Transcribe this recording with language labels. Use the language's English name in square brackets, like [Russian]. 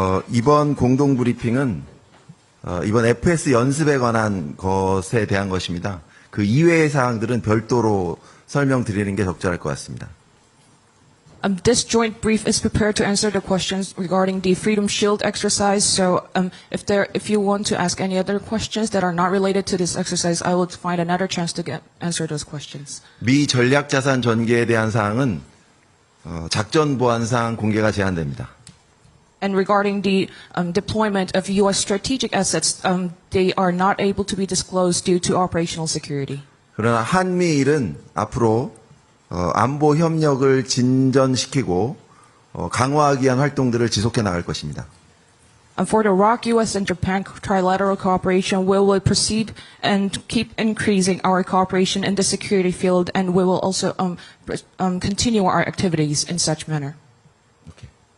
[Korean] 이번 공동 브리핑은 이번 FS 연습에 관한 것에 대한 것입니다. 그 이외의 사항들은 별도로 설명드리는 게 적절할 것 같습니다. [English] This joint brief is prepared to answer the questions regarding the Freedom Shield exercise. So, if you want to ask any other questions that are not related to this exercise, I will find another chance to answer those questions. [Korean] 미 전략 자산 전개에 대한 사항은 작전 보안상 공개가 제한됩니다. [English] And regarding the deployment of U.S. strategic assets, they are not able to be disclosed due to operational security. [Korean] 그러나 한미일은 앞으로 안보 협력을 진전시키고 강화하기 위한 활동들을 지속해 나갈 것입니다. [English] And for the ROC, U.S. and Japan trilateral cooperation, we will proceed and keep increasing our cooperation in the security field, and we will also continue our activities in such manner. Okay.